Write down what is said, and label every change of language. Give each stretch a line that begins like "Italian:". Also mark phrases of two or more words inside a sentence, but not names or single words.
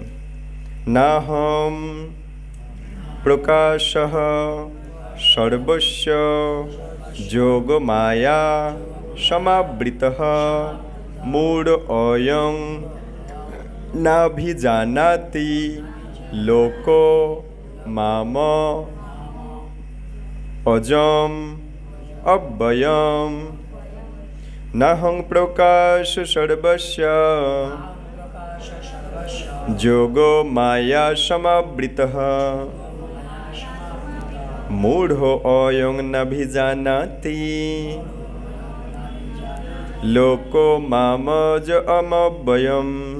Sanskrit: নাহম প্রকাশঃ সর্বস্য যোগমায়া সমাবৃতঃ মূঢ় অয়ং নাভিজানাতি লোকো মাম অজম অব্যয়ম। নাহং প্রকাশ সর্বস্য যোগো মায়া সমাবৃতঃ মূঢ় অয়ং নাভিজানাতি লোকো মামজ অমব্যয়ম।